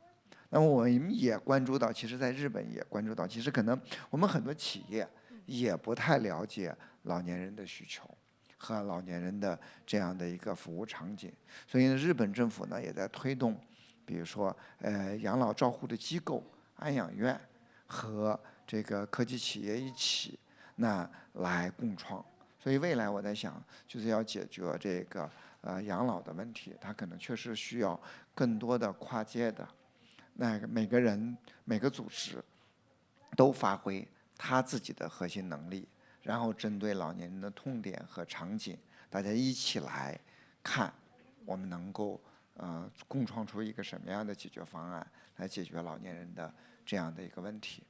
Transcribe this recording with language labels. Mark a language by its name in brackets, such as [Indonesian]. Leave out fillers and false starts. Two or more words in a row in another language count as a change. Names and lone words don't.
[Chinese] 那麼我們也關注到，其實在日本也關注到，其實可能我們很多企業也不太了解老年人的需求和老年人的這樣的一個服務場景，所以呢，日本政府呢也在推動，比如說養老照護的機構、安養院和這個科技企業一起，那來共創。所以未来我在想，就是要解决这个养老的问题，它可能确实需要更多的跨界的，那个每个人每个组织都发挥他自己的核心能力，然后针对老年人的痛点和场景，大家一起来看，我们能够共创出一个什么样的解决方案来解决老年人的这样的一个问题。